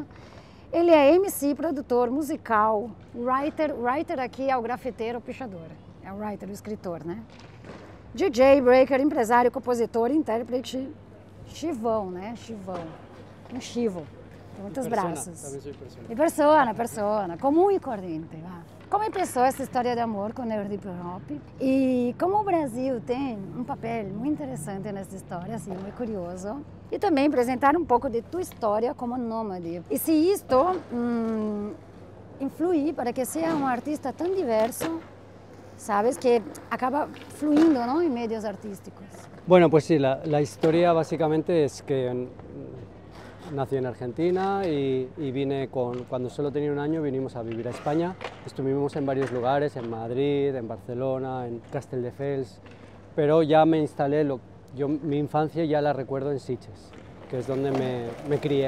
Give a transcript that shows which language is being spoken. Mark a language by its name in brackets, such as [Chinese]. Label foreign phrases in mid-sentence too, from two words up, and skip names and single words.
[Portuguese] Ele é MC, produtor, musical, writer aqui é o grafiteiro, o pichador. É o writer, o escritor, né? DJ, breaker, empresário, compositor, intérprete, chivão, né? Chivão, um chivo, com muitos braços. Também sou persona. E persona, comum e corrente. Va. Como começou essa história de amor com o hip hop e como o Brasil tem um papel muito interessante nessa história, assim, muito curioso. E também apresentar um pouco de tua história como nômade. E se isto influir para que seja um artista tão diverso, sabes, que acaba [Spanish] fluyendo, ¿no?, en medios artísticos. Bueno, pues sí, la historia básicamente es que nací en Argentina y vine cuando solo tenía un año, vinimos a vivir a España. Estuvimos en varios lugares, en Madrid, en Barcelona, en Castelldefels, pero ya me instalé, mi infancia ya la recuerdo en Sitges, que es donde me crié.